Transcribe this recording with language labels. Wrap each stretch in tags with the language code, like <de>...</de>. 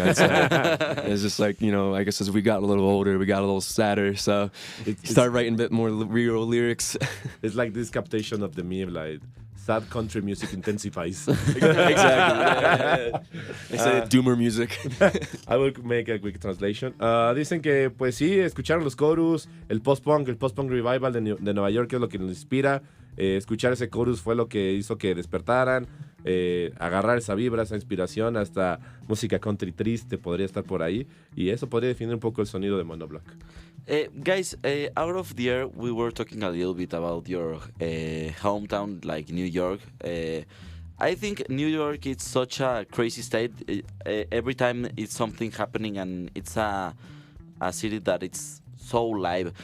<en>I'd say. It's just like, you know, I guess as we got a little older, we got a little sadder. So you start writing a bit more real lyrics. It's like this captation of the meme, like sad country music intensifies. Exactly. They say doomer music. I will make a quick translation.</en> <es>Dicen que, pues sí, escucharon los chorus, el post-punk revival de Nueva York es lo que nos inspira. Escuchar ese chorus fue lo que hizo que despertaran. Agarrar esa vibra, esa inspiración, hasta música country triste podría estar por ahí, y eso podría definir un poco el sonido de Monobloc.</es> <en>Guys, out of the air, we were talking a little bit about your hometown, like New York. I think New York is such a crazy state. Every time it's something happening, and it's a city that it's so live.</en>